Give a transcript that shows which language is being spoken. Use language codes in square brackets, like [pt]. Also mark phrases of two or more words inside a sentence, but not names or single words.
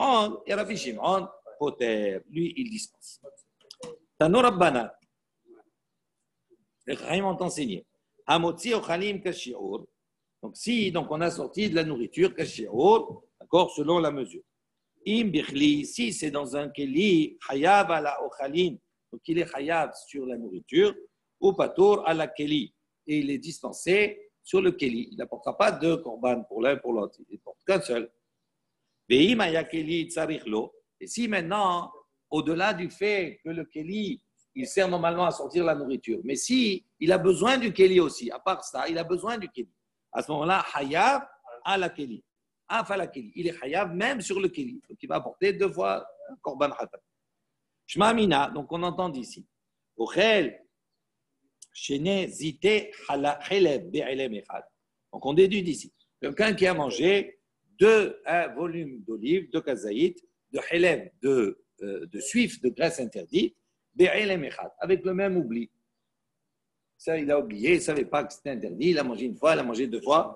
[fr] Et Rabbi Shimon, poter, lui il dispense. [arc] תנו רבנן. [fr] Les Chachamim ont enseigné. [he] המוציא אוכלים כשיעור. [fr] Donc on a sorti de la nourriture kashiur, d'accord, selon la mesure. [he] אם בכלי, [fr] si c'est dans un keli, [he] חייב על האוכלים, [fr] donc il est hayav sur la nourriture, ou [he] פטור על הכלי, [fr] et il est dispensé sur le keli. Il n'apportera pas deux korban pour l'un pour l'autre, il ne porte qu'un seul. [he] ואם היה כלי צריך לו. [fr] Et si maintenant, au-delà du fait que le keli, il sert normalement à sortir la nourriture, mais si il a besoin du keli aussi, à part ça, il a besoin du keli. À ce moment-là, [he] חייב על הכלי. [fr] Il est hayav même sur le keli. Donc il va apporter deux fois un [he] קרבן חטאת. [arc] שמע מינה, [fr] donc on entend d'ici. [he] אוכל שני זיתי חלב בהעלם אחד. [fr] Donc on déduit d'ici. Quelqu'un qui a mangé un volume d'olive, de kazaït, de chelev, de suif, de graisse interdite, [he] בהעלם אחד, [fr] avec le même oubli. Ça, il a oublié, il ne savait pas que c'était interdit, il a mangé une fois, il a mangé deux fois.